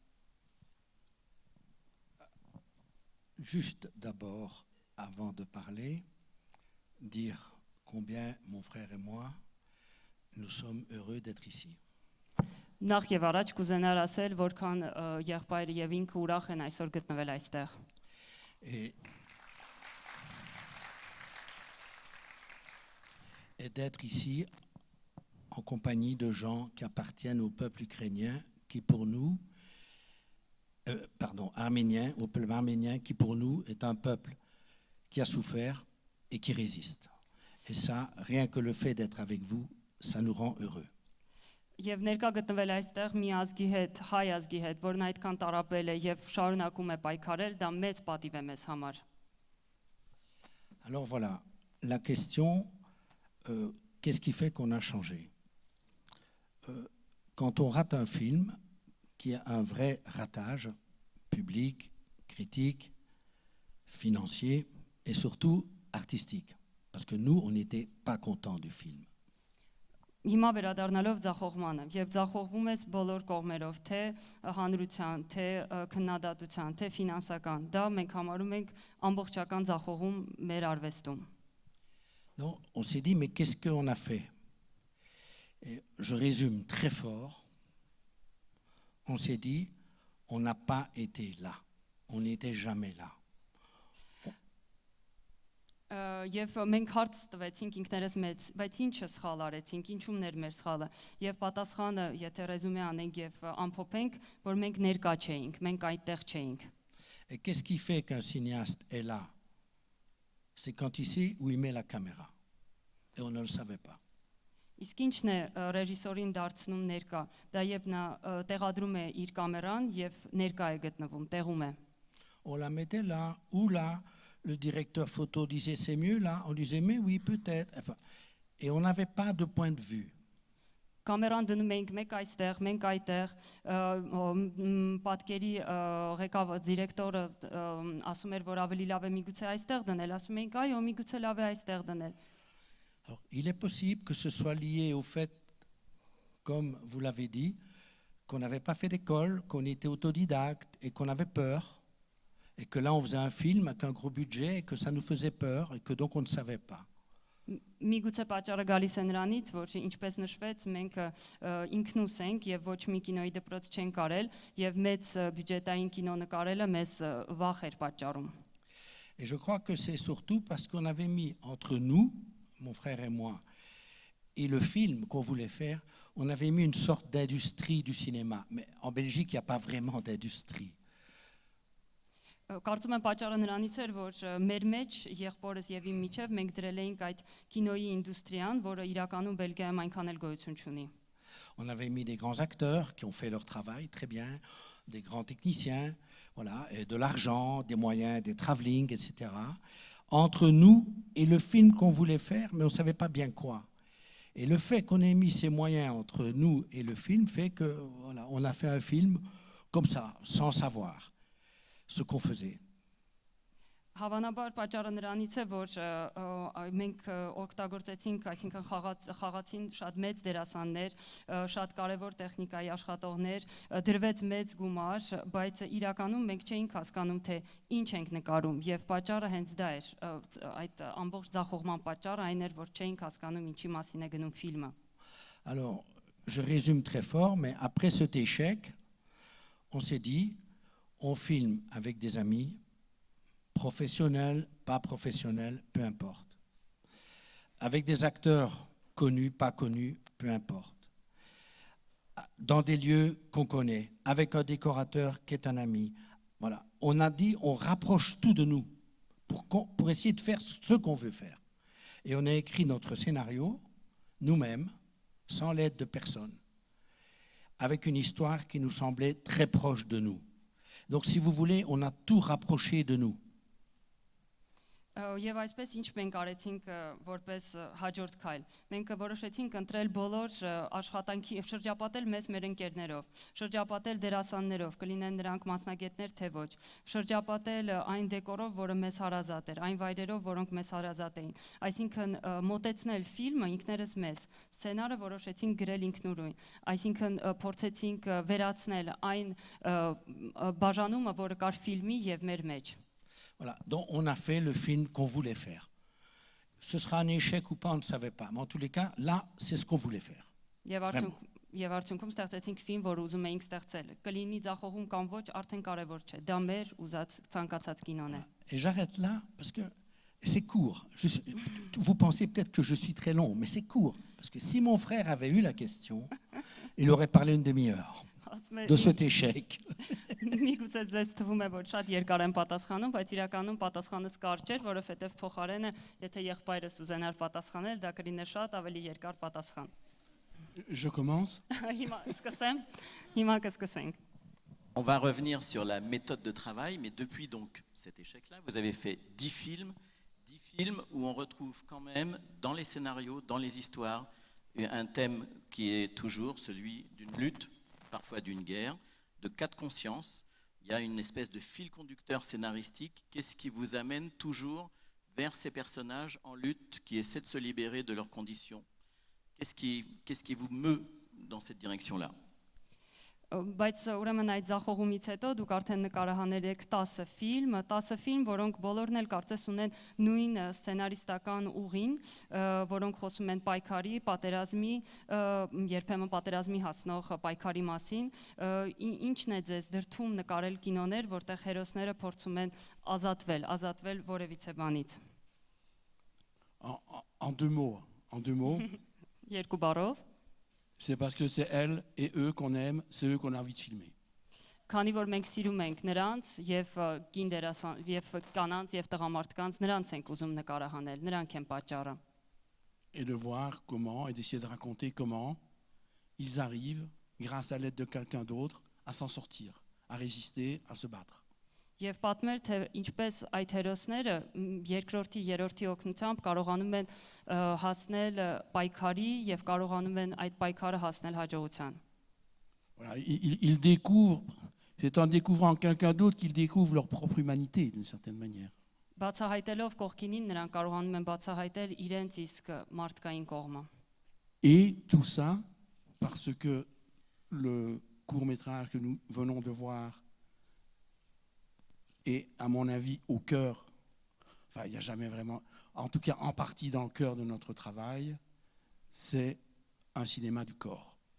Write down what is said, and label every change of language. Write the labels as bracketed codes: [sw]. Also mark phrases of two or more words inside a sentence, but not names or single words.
[fr] Juste d'abord, avant de parler, dire combien mon frère et moi, nous sommes heureux d'être ici. [hy] Նախ եւ առաջ կուզենար ասել, որքան եղբայրը եւ ինքը ուրախ են այսօր գտնվել այստեղ։ [fr] Et d'être ici en compagnie de gens qui appartiennent au peuple ukrainien, qui pour nous, arménien, au peuple arménien, qui pour nous est un peuple qui a souffert et qui résiste. Et ça, rien que le fait d'être avec vous, ça nous rend heureux. [hy] Եվ ներկա գտնվել այստեղ մի ազգի հետ, հայ ազգի հետ, որն այդքան տարապել է եւ շարունակում է պայքարել, դա մեծ պատիվ է մեզ համար։ [fr] Alors voilà, la question, qu'est-ce qui fait qu'on a changé? Quand on rate un film, qui a un vrai ratage public, critique, financier et surtout artistique, parce que nous, on n'était pas contents du film. [hy] Հիմա վերադառնալով ձախողմանը, եւ ձախողվում ես բոլոր կողմերով, թե հանրության, թե քննադատության, թե ֆինանսական, դա մենք համարում ենք ամբողջական ձախողում մեր արվեստում։ [fr] Donc, on s'est dit, mais qu'est-ce qu'on a fait? Et je résume très fort. On s'est dit, on n'a pas été là. On n'était jamais là. [hy] Եվ մենք հարց տվեցինք ինքներս մեծ, բայց ինչը սխալ արեցինք, ինչումն էր մեր սխալը։ Եվ պատասխանը, եթե ռեզումե անենք եւ ամփոփենք, որ մենք ներկա չէինք, մենք այդտեղ չէինք։ [fr] Et qu'est-ce qui fait qu'un cinéaste est là? C'est quand il sait où il met la caméra. Et on ne le savait pas. [hy] Իսկ ինչն է ռեժիսորին դարձնում ներկա։ Դա երբ նա տեղադրում է իր կամերան եւ ներկա է գտնվում, տեղում է։ [fr] On la mettait là ou là. Le directeur photo disait c'est mieux là. On disait mais oui peut-être. Enfin, et on n'avait pas de point de vue. [hy] Կամերան դնում էինք մեկ այստեղ, մենք այդտեղ, պատկերի ղեկավար դիրեկտորը ասում էր, որ ավելի լավ է միգուցե այստեղ դնել, ասում էինք այո, միգուցե լավ է այստեղ դնել։ [fr] Alors, il est possible que ce soit lié au fait, comme vous l'avez dit, qu'on n'avait pas fait d'école, qu'on était autodidacte et qu'on avait peur. Et que là, on faisait un film avec un gros budget et que ça nous faisait peur et que donc on ne savait pas. [hy] Միգուցե պատճառը գալիս է նրանից, որ ինչպես նշվեց, մենք ինքնուս ենք եւ ոչ մի կինոյի դպրոց չենք արել եւ մեծ բյուջետային կինո նկարելը մեզ վախ էր պատճառում։ [fr] Et je crois que c'est surtout parce qu'on avait mis entre nous, mon frère et moi, et le film qu'on voulait faire, on avait mis une sorte d'industrie du cinéma. Mais en Belgique, il n'y a pas vraiment d'industrie. [hy] Կարծում եմ պատճառը նրանից էր, որ մեր մեջ եղբորս եւ իմ միջև մենք դրել էինք այդ կինոյի ինդուստրիան, որը իրականում Բելգիայում այնքան էլ գոյություն չունի։ [fr] On avait mis des grands acteurs qui ont fait leur travail très bien, des grands techniciens, voilà, et de l'argent, des moyens, des travelling, etc. Entre nous et le film qu'on voulait faire, mais on ne savait pas bien quoi. Et le fait qu'on ait mis ces moyens entre nous et le film fait que, voilà, on a fait un film comme ça, sans savoir ce qu'on faisait. [hy] Հավանաբար պատճառը նրանից է, որ մենք օգտագործեցինք, այսինքն խաղացին շատ մեծ դերասաններ, շատ կարևոր տեխնիկայի աշխատողներ, դրվեց մեծ գումար, բայց իրականում մենք չէինք հասկանում, թե ինչ ենք նկարում, եւ պատճառը հենց դա էր, այդ ամբողջ ձախողման պատճառը այն էր, որ չէինք հասկանում ինչի մասին է գնում ֆիլմը։ [fr] Alors, je résume très fort, mais après cet échec, on s'est dit, on filme avec des amis, professionnels, pas professionnels, peu importe. Avec des acteurs connus, pas connus, peu importe. Dans des lieux qu'on connaît, avec un décorateur qui est un ami. Voilà. On a dit, on rapproche tout de nous pour essayer de faire ce qu'on veut faire. Et on a écrit notre scénario, nous-mêmes, sans l'aide de personne, avec une histoire qui nous semblait très proche de nous. Donc, si vous voulez, on a tout rapproché de nous. [hy] Եվ այսպես ինչ մենք արեցինք որպես հաջորդ քայլ։ Մենք որոշեցինք ընտրել բոլոր աշխատանքի եւ շրջապատել մեզ մեր ընկերներով, շրջապատել դերասաններով, կլինեն նրանք մասնագետներ թե ոչ, շրջապատել այն դեկորով, որը մեզ հարազատ էր, այն վայրերով, որոնք մեզ հարազատ էին։ Այսինքն մոտեցնել ֆիլմը ինքներս մեզ, սցենարը որոշեցինք գրել ինքնուրույն, այսինքն փորձեցինք վերացնել այն բաժանումը, որը կար ֆիլմի եւ մեր մեջ։ [fr] Voilà, donc on a fait le film qu'on voulait faire. Ce sera un échec ou pas, on ne savait pas. Mais en tous les cas, là, c'est ce qu'on voulait faire. [hy] Եվ արդյունքում ստեղծեցինք ֆիլմ, որ ուզում էինք ստեղծել։ Կլինի ձախողում կամ ոչ, արդեն կարևոր չէ։ Դա մեր ուզած ցանկացած կինոն է։ [fr] Et j'arrête là parce que c'est court. Vous pensez peut-être que je suis très long, mais c'est court. Parce que si mon frère avait eu la question, il aurait parlé une demi-heure de cet échec. [hy] Միգուցե ձեզ թվում է, որ շատ երկար եմ պատասխանում, բայց իրականում պատասխանս կարճ էր, որովհետև փոխարենը, եթե եղբայրս ուզենար պատասխանել, դա կլիներ շատ ավելի երկար պատասխան։ [fr] Je commence. [hy] Հիմա սկսեմ։ Հիմա կսկսենք։ [fr] On va revenir sur la méthode de travail, mais depuis donc cet échec-là, vous avez fait 10 films où on retrouve quand même dans les scénarios, dans les histoires, un thème qui est toujours celui d'une lutte, parfois d'une guerre, de cas de conscience. Il y a une espèce de fil conducteur scénaristique. Qu'est-ce qui vous amène toujours vers ces personnages en lutte qui essaient de se libérer de leurs conditions? Qu'est-ce qui vous meut dans cette direction-là? [hy] Բայց ուրեմն այդ ձախողումից հետո դուք արդեն նկարահանել եք 10 ֆիլմ, որոնք բոլորն էլ կարծես ունեն նույն սցենարիստական ուղին, որոնք խոսում են պայքարի, պատերազմի, երբեմն պատերազմի հասնող պայքարի մասին։ Ինչն է ձեզ դրդում նկարել կինոներ, որտեղ հերոսները փորձում են ազատվել որևիցե բանից։ [fr] En deux mots, [hy] Երկու բառով։ [fr] c'est parce que c'est elles et eux qu'on aime, c'est eux qu'on a envie de filmer. [hy] Քանի որ մենք սիրում ենք նրանց եւ կին դերասան եւ կանանց եւ տղամարդկանց, նրանց ենք ուզում նկարահանել, նրանք են պատճառը։ [fr] Et de voir comment, et d'essayer de raconter comment ils arrivent, grâce à l'aide de quelqu'un d'autre, à s'en sortir, à résister, à se battre. [hy] Եվ պատմել, թե ինչպես այդ հերոսները երկրորդի, երրորդի օգնությամբ կարողանում են հասնել պայքարի եւ կարողանում են այդ պայքարը հասնել հաջողության։ [fr] Voilà, ils découvrent, c'est en découvrant quelqu'un d'autre qu'ils découvrent leur propre humanité, d'une certaine manière. [hy] Բացահայտելով կողքինին նրանք կարողանում են բացահայտել իրենց իսկ մարդկային կողմը։ [fr] Et tout ça parce que le court-métrage que nous venons de voir est, à mon avis, au cœur, enfin, il n'y a jamais vraiment, en tout cas en partie dans le cœur de notre travail, c'est un cinéma du corps.